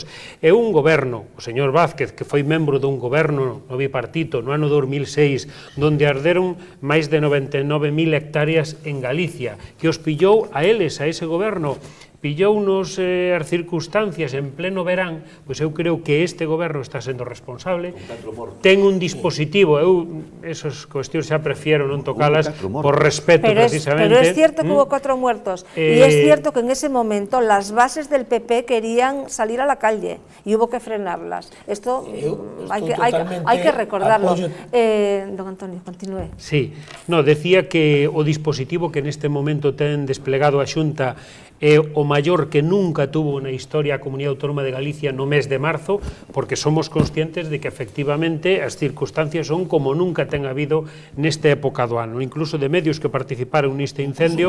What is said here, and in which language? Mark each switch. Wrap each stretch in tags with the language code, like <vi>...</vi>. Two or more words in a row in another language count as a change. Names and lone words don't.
<gl>E un goberno, o señor Vázquez, que foi membro dun goberno no bipartito no ano 2006, donde arderon máis de 99.000 hectáreas en Galicia, que os pillou a eles, a ese goberno, pillounos as circunstancias en pleno verán, pois eu creo que este goberno está sendo responsable, ten un dispositivo, eu esas cuestións xa prefiero non tocalas por respeto precisamente.</gl> <es>Pero es cierto que hubo 4 muertos y es cierto que en ese momento las bases del PP querían salir a la calle y hubo que frenarlas. Esto hay que recordarlo. Don Antonio, continúe. Sí, no,</es> <gl>decía que o dispositivo que neste momento ten desplegado a Xunta é o maior que nunca tuvo na historia a Comunidade Autónoma de Galicia no mes de marzo, porque somos conscientes de que efectivamente as circunstancias son como nunca ten habido nesta época do ano, incluso de medios que participaron neste incendio.</gl>